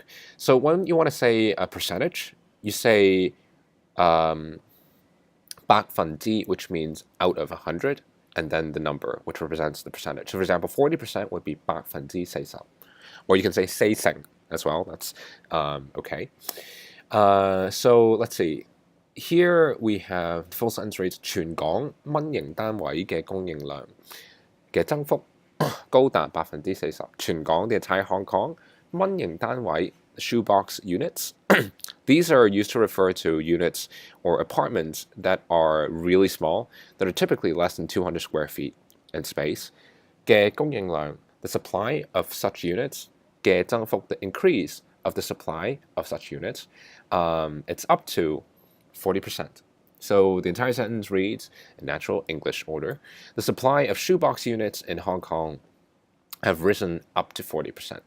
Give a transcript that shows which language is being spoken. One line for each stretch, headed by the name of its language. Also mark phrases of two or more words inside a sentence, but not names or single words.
English: So when you want to say a percentage, you say 百分之, which means out of 100, and then the number, which represents the percentage. So for example, 40% would be 40%. Or you can say 40% as well. That's okay. So let's see. Here we have full sentence reads
Cantonese: 全港蚊型單位嘅供應量嘅增幅高達40%。全港
English: the entire Hong Kong
Cantonese: 蚊型單位
English: shoebox units. These are used to refer to units or apartments that are really small, that are typically less than 200 square feet in space.
Cantonese: 嘅供應量
English: the supply of such units.
Cantonese: 嘅增幅
English: the increase of the supply of such units. It's up to 40%. So the entire sentence reads in natural English order. The supply of shoebox units in Hong Kong have risen up to 40%.